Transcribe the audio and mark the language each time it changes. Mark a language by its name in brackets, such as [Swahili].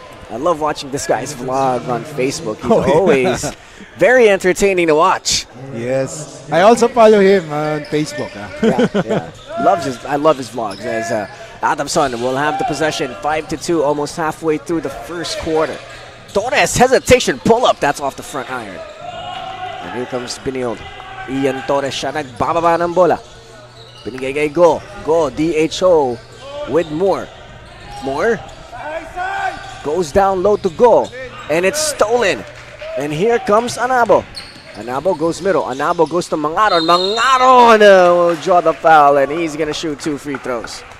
[English] I love watching this guy's vlog on Facebook. He's always very entertaining to watch. Yes. I also follow him on Facebook. Yeah. I love his vlogs. As Adamson will have the possession, 5-2, almost halfway through the first quarter. Torres, hesitation, pull up. That's off the front iron. And here comes Biniol. [Filipino] Ian Torres siya nagbababa ng bola. Binigay kay [English] Go. Go, DHO with Moore. Moore goes down low to Go. And it's stolen. And here comes Anabo. Anabo goes middle. Anabo goes to Mangaron. Mangaron will draw the foul, and he's going to shoot 2 free throws.